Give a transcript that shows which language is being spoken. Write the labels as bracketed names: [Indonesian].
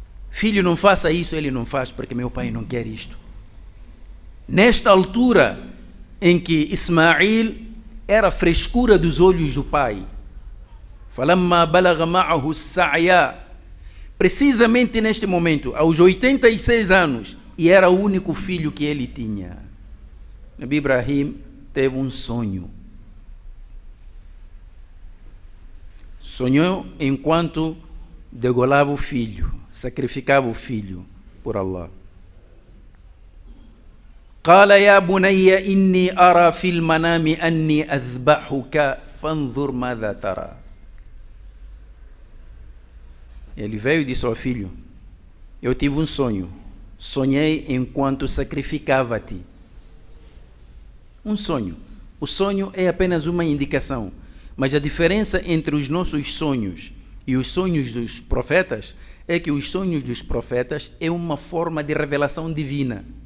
[Portuguese] Filho, não faça isso. Ele não faz, porque meu pai não quer isto. Nesta altura em que Ismail era a frescura dos olhos do pai, [Arabic] falamma balagha ma'ahu sa'ya, [Portuguese] precisamente neste momento, aos 86 anos, e era o único filho que ele tinha, Nabi Ibrahim teve um sonho. Sonhou enquanto degolava o filho, sacrificava o filho por Allah. [Arabic] قال يا بني إني أرى في المنام أني أذبحك فانظر ماذا ترى. [Portuguese] Ele veio e disse ao filho: eu tive um sonho, sonhei enquanto sacrificava-te. Um sonho. O sonho é apenas uma indicação, mas a diferença entre os nossos sonhos e os sonhos dos profetas é que os sonhos dos profetas é uma forma de revelação divina.